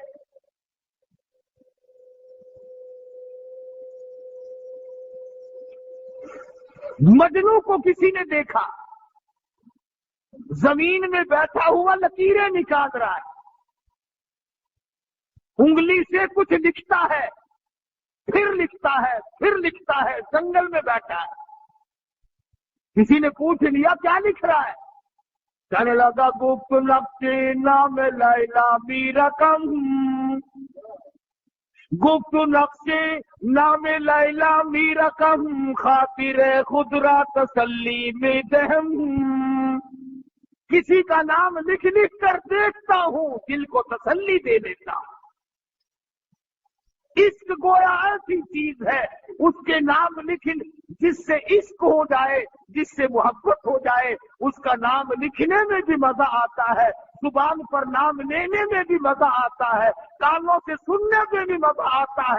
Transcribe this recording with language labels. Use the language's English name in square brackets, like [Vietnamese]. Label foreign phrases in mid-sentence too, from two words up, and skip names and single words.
[Urdu] مجنوں کو کسی نے دیکھا زمین میں بیٹھا ہوا لکیریں نکال رہا ہے، انگلی سے کچھ لکھتا ہے، پھر لکھتا ہے، پھر لکھتا ہے، جنگل میں بیٹھا ہے۔ کسی نے پوچھ لیا کیا لکھ رہا ہے؟ کہنے لگا [Persian] گفت نقش نام لیلا می رقم، گفت نقش نام لیلا می رقم، خاطر خود را تسلی میں دہم، [Urdu] کسی کا نام لکھ لکھ کر دیکھتا ہوں، دل کو تسلی دے دیتا ہوں۔ عشق گویا ایسی چیز ہے، اس کے نام لکھ، جس سے عشق ہو جائے، جس سے محبت ہو جائے، اس کا نام لکھنے میں بھی مزہ آتا ہے، زبان پر نام لینے میں بھی مزہ آتا ہے، کانوں سے سننے میں بھی مزہ آتا ہے۔